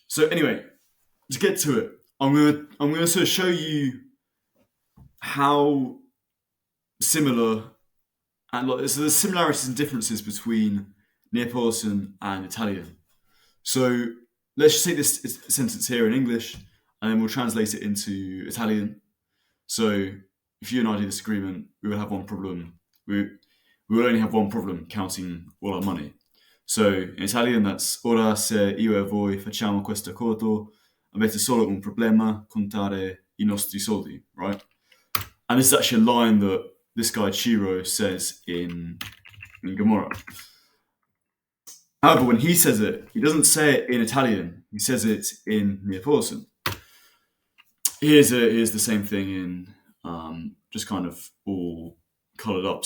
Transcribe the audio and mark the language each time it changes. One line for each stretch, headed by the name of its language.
English: So anyway, to get to it, I'm gonna sort of show you how similar and so there's similarities and differences between Neapolitan and Italian. So let's just take this sentence here in English, and then we'll translate it into Italian. So if you and I do this agreement, we will have one problem. We will only have one problem counting all our money. So in Italian, that's
Italian: ora se io e voi facciamo questo accordo, avete solo un problema contare I nostri soldi,
English: right? And this is actually a line that this guy Chiro says in Gomorrah. However, when he says it, he doesn't say it in Italian. He says it in Neapolitan. Here's the same thing in just kind of all coloured up.